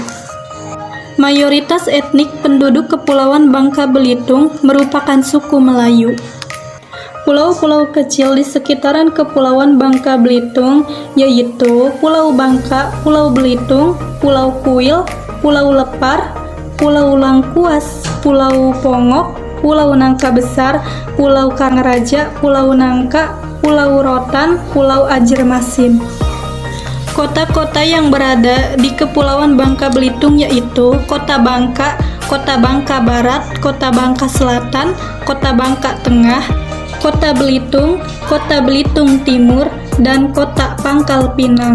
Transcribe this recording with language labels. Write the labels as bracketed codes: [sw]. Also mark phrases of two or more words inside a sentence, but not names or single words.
[id] Mayoritas etnik penduduk Kepulauan Bangka Belitung merupakan suku Melayu. Pulau-pulau kecil di sekitaran Kepulauan Bangka Belitung yaitu Pulau Bangka, Pulau Belitung, Pulau Kuil, Pulau Lepar, Pulau Langkuas, Pulau Pongok, Pulau Nangka Besar, Pulau Kangaraja, Pulau Nangka, Pulau Rotan, Pulau Ajermasin. Kota-kota yang berada di Kepulauan Bangka Belitung yaitu Kota Bangka, Kota Bangka Barat, Kota Bangka Selatan, Kota Bangka Tengah, Kota Belitung, Kota Belitung Timur, dan Kota Pangkal Pinang.